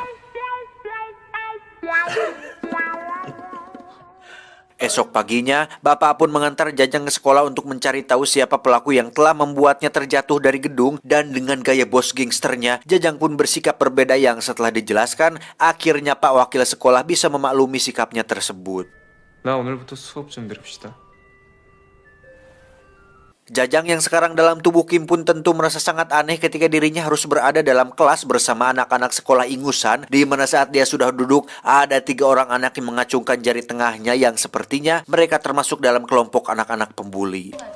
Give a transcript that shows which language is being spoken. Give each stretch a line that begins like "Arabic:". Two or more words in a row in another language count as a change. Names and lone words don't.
Indonesian: Esok paginya, bapak pun mengantar Jajang ke sekolah untuk mencari tahu siapa pelaku yang telah membuatnya terjatuh dari gedung. Dan dengan gaya bos gangsternya, Jajang pun bersikap berbeda yang setelah dijelaskan, akhirnya Pak Wakil sekolah bisa memaklumi sikapnya tersebut.
Korean: 나 오늘부터 수업 좀 들읍시다.
Indonesian: Jajang yang sekarang dalam tubuh Kim pun tentu merasa sangat aneh ketika dirinya harus berada dalam kelas bersama anak-anak sekolah ingusan, di mana saat dia sudah duduk, ada 3 orang anak yang mengacungkan jari tengahnya yang sepertinya mereka termasuk dalam kelompok anak-anak pembuli.